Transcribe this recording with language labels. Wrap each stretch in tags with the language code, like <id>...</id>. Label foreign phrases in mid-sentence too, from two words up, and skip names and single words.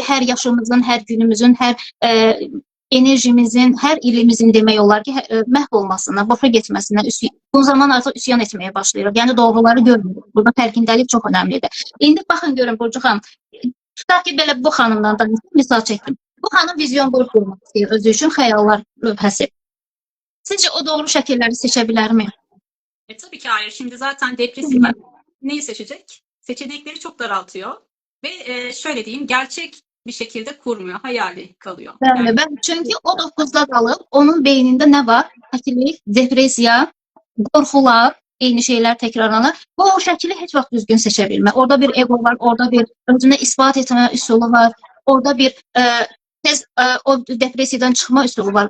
<az>Hər yaşımızın, hər günümüzün, hər enerjimizin, hər ilimizin demək olar ki, məhv olmasına, boşa getməsinə, bu zaman artıq üsyan etməyə başlayırıq. Yəni doğruları görmürük. Burada fərqindəlik çox önəmlidir. İndi baxın görün Burcu xanım, tutaq ki, belə bu xanımdan da misal çəkim. Bu xanım</az> <en>vizyon board</en> <az>qurmaq istəyir özü üçün xəyallar lövhəsi. Sizcə o doğru şəkilləri seçə bilərmi?</az> <tr>Tabii ki hayır. Şimdi zaten depresif neyi seçecek? Seçenekleri çok daraltıyor ve şöyle diyeyim, gerçek bir şekilde kurmuyor, hayali kalıyor.</tr> <az>Bəli, çünki o 9-da qalıb, onun beynində nə var? Həkilik, depressiya, qorxular, eyni şeylər təkrarlanır. Bu o şəkili heç vaxt düzgün seçə bilmir. Orada bir ego var, orada bir özünə isbat etmə üsulu var, orada bir tez o depressiyadan çıxma üsulu var.</az>